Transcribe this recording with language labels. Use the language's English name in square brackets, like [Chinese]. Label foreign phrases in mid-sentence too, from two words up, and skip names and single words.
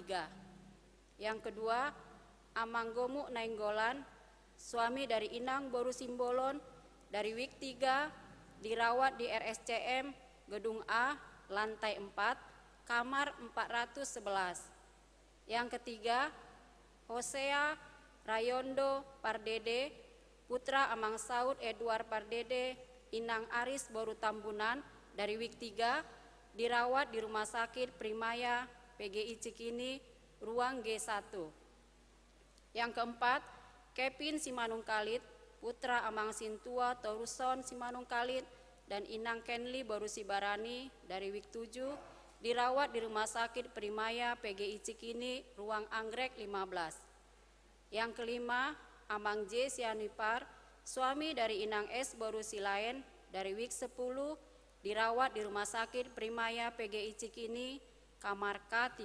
[Indonesian] Yang kedua, Amang Gomu Nainggolan, suami dari Inang Boru Simbolon, dari week 3, dirawat di RSCM Gedung A, lantai 4, kamar 411. Yang ketiga, Hosea Rayondo Pardede, putra Amang Saud Edward Pardede, Inang Aris Boru Tambunan, dari week 3, dirawat di Rumah Sakit Primaya PGI Cikini, ruang G1. Yang keempat, Kevin Simanung Kalit, putra Amang Sintua Toruson Simanung Kalit, dan Inang Kenli Borusi Barani dari Wik 7 dirawat di Rumah Sakit Primaya PGI Cikini, ruang anggrek 15. Yang kelima, Amang J. Sianipar, suami dari Inang S. Borusi Lain dari Wik 10, dirawat di Rumah Sakit Primaya PGI Cikini, kamar K3.